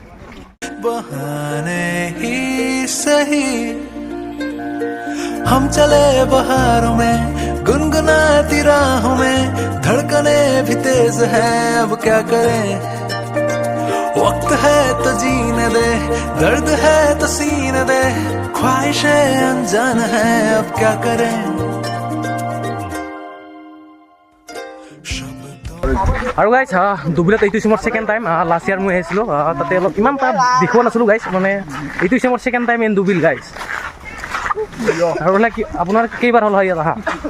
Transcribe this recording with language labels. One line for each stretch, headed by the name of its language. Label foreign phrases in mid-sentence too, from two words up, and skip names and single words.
Hindi: बहाने ही सही हम चले बहारों में गुनगुनाती राहों में धड़कने भी तेज है अब क्या करें वक्त है तो जीने दे दर्द है तो सीने दे ख्वाहिशें अनजान है अब क्या करें
Assamese: আৰু গাইছ ডুবিলত এইটো হৈছে মোৰ
English: second time last year
Assamese: মই আহিছিলোঁ তাতে অলপ ইমান তাত দেখুওৱা নাছিলোঁ গাইছ মানে এইটো হৈছে মোৰ
English: second time in
Assamese: ডুবিল গাইছ আৰু মানে কি আপোনাৰ কেইবাৰ হ'ল হয় ইয়াত আহা